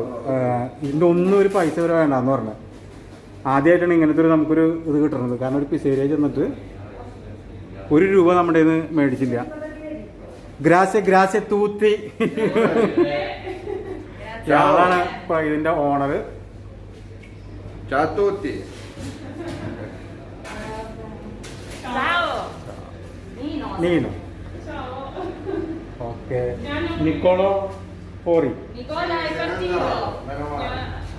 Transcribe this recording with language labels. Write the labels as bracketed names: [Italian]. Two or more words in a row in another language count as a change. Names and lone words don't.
[Malayalam] ഇതിൻ്റെ ഒന്നും ഒരു പൈസ വരെ വേണ്ടാന്ന് പറഞ്ഞത്. ആദ്യമായിട്ടാണ് ഇങ്ങനത്തെ നമുക്കൊരു ഇത് കിട്ടുന്നത്. കാരണം ഒരു പിസേരിയ ചെന്നിട്ട് 1 രൂപ നമ്മുടെ കയ്യിൽ നിന്ന് മേടിച്ചില്ല. [Italian] grazie tutti. [Malayalam] ഇയാളാണ് ഇപ്പം ഇതിൻ്റെ ഓണർ. [Italian] Ciao a tutti. Ciao. Nino. Ok. Niccolo fuori. Nicola è partito.